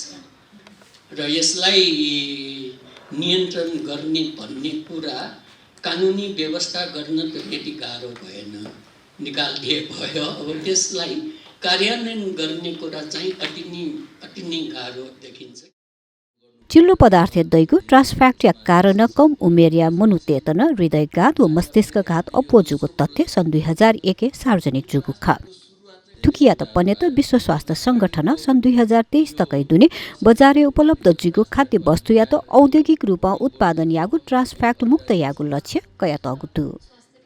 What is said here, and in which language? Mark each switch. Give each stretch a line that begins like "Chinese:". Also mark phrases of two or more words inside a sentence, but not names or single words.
Nepali: र यसलाई नियन्त्रण गर्ने भन्ने कुरा कानुनी व्यवस्था गर्न त त्यति गाह्रो भएन, निकालिदिए भयो। अब त्यसलाई कार्यान्वयन गर्ने कुरा चाहिँ अति नै गाह्रो देखिन्छ।
Newari: चिल्लो पदार्थ दैगु ट्रान्सफ्याक्टिया कारण कम उमेरिया मनुतेतन हृदयघात व मस्तिष्कघात अपोजुगु तथ्य सन् 2001 सार्वजनिक जुगु खा थुकिया त पनेत विश्व स्वास्थ्य संगठन सन् 2023 तकै दुने बजारे उपलब्ध जुगु खाद्य वस्तु या त औद्योगिक रूपमा उत्पादन यागु ट्रान्सफ्याक्ट मुक्त यागु लक्ष्य कया तगुतु।